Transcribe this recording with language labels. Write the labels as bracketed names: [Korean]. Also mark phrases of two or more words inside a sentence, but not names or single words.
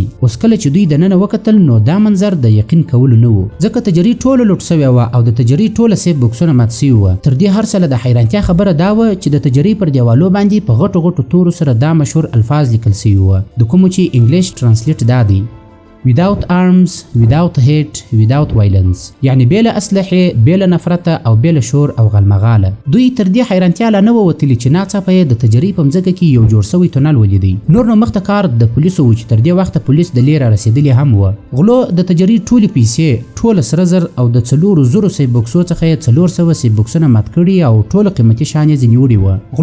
[Pashto] اوس کله چې دوی دننه وکتل نو دا منظر د یقین کولو نه و ځکه تجربه ټوله لوټ شوې وه او د تجربه ټوله سیف بکسونه مات شوي وه. تر دې هر څه د حیرانتیا خبره دا وه چې د تجربه پر دیوالو باندې په غټو غټو تورو سره دا مشهور الفاظ لیکل شوي وه د کومو چې [English] English translate [Pashto] دا دی: [English] without arms, without hate, without violence، [Pashto] یعنی بلا اسلحه، بلا نفرت او بلا شور او غلمغاله. دوی تر دې حیرانتیا لا نه ووتلی چې ناڅاپه د تجربه په مځکه کې یو جوړ شوی تونل ولیدي. نور نو مخته کار د پولیسو و چې تر دې وخته پولیس د لیره رسیدلی هم و. غلو د تجربه ټولې پیسې، ټول سره زر او د 400 سیب بکسو څخه 400 سیب بکسونه مات کړي او ټول قیمتي شان یې ځنیوړي و.